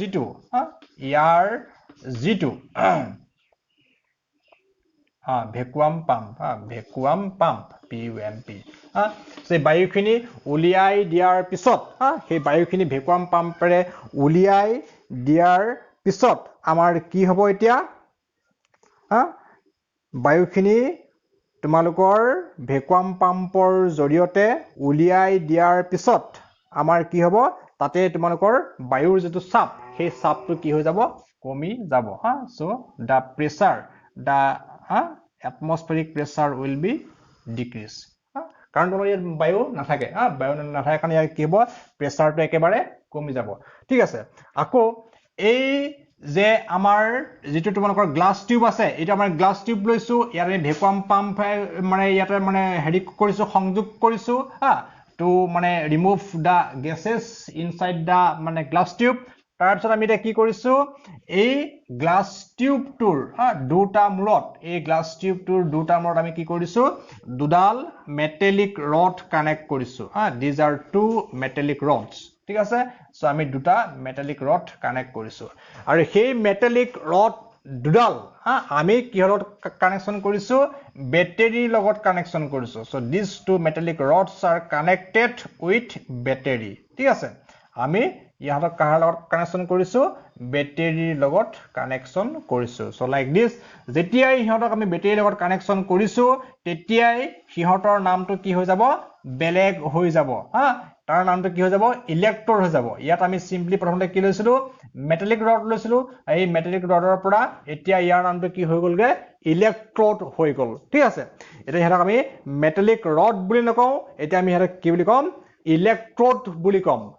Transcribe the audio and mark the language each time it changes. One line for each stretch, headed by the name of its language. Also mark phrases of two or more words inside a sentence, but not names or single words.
Assamese: যিটো
English: vacuum pump PUMP
Assamese: সেই বায়ুখিনি উলিয়াই দিয়াৰ পিছত সেই বায়ুখিনি
English: vacuum pumpৰে
Assamese: উলিয়াই দিয়াৰ পিছত আমাৰ কি হ'ব এতিয়া বায়ুখিনি তোমালোকৰ
English: vacuum pumpৰ
Assamese: জৰিয়তে উলিয়াই দিয়াৰ পিছত আমাৰ কি হ'ব তাতে তোমালোকৰ বায়ুৰ যেটো চাপ সেই চাপটো কি হৈ যাব কমি যাব
English: so the pressure the atmospheric pressure will be decrease
Assamese: কাৰণ তোমাৰ ইয়াত বায়ু নাথাকে বায়ু নাথাকে কাৰণে ইয়াৰ কি হ'ব প্ৰেসাৰটো একেবাৰে কমি যাব ঠিক আছে আকৌ এই যে আমাৰ যেটো তোমালোকৰ
English: glass tube
Assamese: আছে এটা আমাৰ
English: glass tube
Assamese: লৈছো ইয়াৰ আমি
English: vacuum pump
Assamese: মানে ইয়াতে মানে হেৰি কৰিছো সংযোগ কৰিছো to মানে
English: remove the gases inside the
Assamese: মানে
English: glass tube
Assamese: তাৰ পিছত আমি এটা কি কৰিছো এই
English: glass tubeটোৰ
Assamese: দুটা মূৰত এই
English: glass tubeটোৰ
Assamese: দুটা মূৰত আমি কি কৰিছো দুডাল
English: metallic rod connect
Assamese: কৰিছো
English: these are two metallic
Assamese: rods ঠিক আছে সো আমি দুটা
English: metallic rod connect
Assamese: কৰিছো আৰু সেই
English: metallic rod
Assamese: দুডাল আমি কিহৰ কানেকশন কৰিছো বেটাৰীৰ লগত কানেকশন কৰিছো
English: so these two metallic rods are connected with battery
Assamese: ঠিক আছে আমি ইহতৰ কাহাৰ লগত কানেকশন কৰিছো বেটাৰীৰ লগত কানেকশন কৰিছো
English: so like this
Assamese: যেতিয়াই ইহতক আমি বেটাৰীৰ লগত কানেকশন কৰিছো তেতিয়াই ইহতৰ নামটো কি হৈ যাব বেলেগ হৈ যাব তাৰ নামটো কি হৈ যাব ইলেক্ট্ৰড হৈ যাব ইয়াত আমি সিম্পলি প্ৰথমতে কি লৈছিলো
English: metallic rod
Assamese: লৈছিলো এই
English: metallic rodৰ
Assamese: পৰা এতিয়া ইয়াৰ নামটো কি হৈ গলগে ইলেক্ট্ৰড হৈ গল ঠিক আছে এটা হেৰক আমি
English: metallic rod
Assamese: বুলি নকও এটা আমি হেৰক কি বুলি কম ইলেক্ট্ৰড বুলি কম